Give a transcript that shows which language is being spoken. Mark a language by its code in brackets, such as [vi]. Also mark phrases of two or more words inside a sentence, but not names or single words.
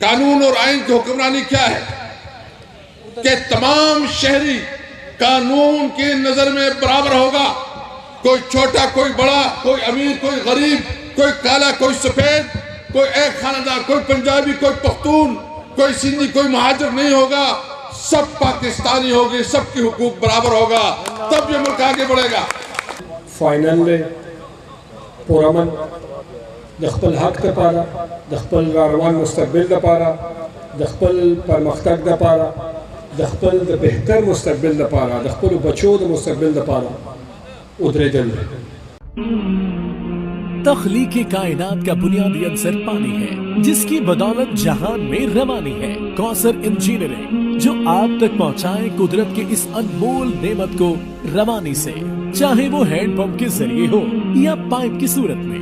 [ur] قانون اور آئین کی حکمرانی کیا ہے؟ کہ تمام شہری قانون کی نظر میں برابر ہوگا، کوئی چھوٹا کوئی بڑا، کوئی امیر کوئی غریب، کوئی کالا کوئی سفید، کوئی ایک خاندان، کوئی پنجابی کوئی پختون، کوئی سندھی کوئی مہاجر نہیں ہوگا، سب پاکستانی ہوگی، سب کی حقوق برابر ہوگا، تب یہ ملک آگے بڑھے گا۔ فائنل میں پرامن [ps] دخپل حق دپارا، دخپل راروان مستقبل دپارا، دخپل پرمختگ دپارا، دخپل بہتر مستقبل دپارا، دخپل بچو د مستقبل دپارا [ur] ادھر دل ہے۔ تخلیق کائنات کا بنیادی عنصر پانی ہے، جس کی بدولت جہان میں روانی ہے۔ کوثر انجینئرنگ جو آپ تک پہنچائے قدرت کے اس انمول نعمت کو روانی سے، چاہے وہ ہینڈ پمپ کے ذریعے ہو یا پائپ کی صورت میں۔